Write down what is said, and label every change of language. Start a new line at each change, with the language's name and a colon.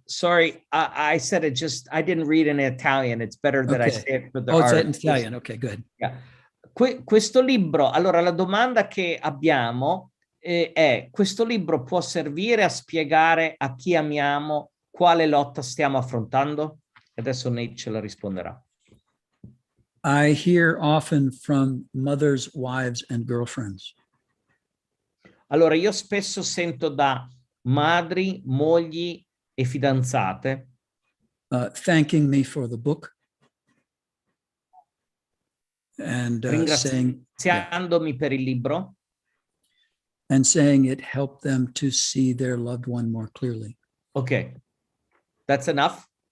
English: Sorry, I said it I didn't read in Italian. It's better that I Okay. say it for the Oh, it's our in Italian. Okay, good. Yeah.
Italian: Questo libro, allora la domanda che abbiamo è: questo libro può servire a spiegare a chi amiamo quale lotta stiamo affrontando? Adesso Nate ce la risponderà.
English: I hear often from mothers, wives, and girlfriends.
Italian: Allora, io spesso sento da madri, mogli e fidanzate
English: Thanking me for the book and saying, yeah,
Italian: ringraziandomi per il libro
English: and saying it helped them to see their loved one more clearly. Ok, that's enough?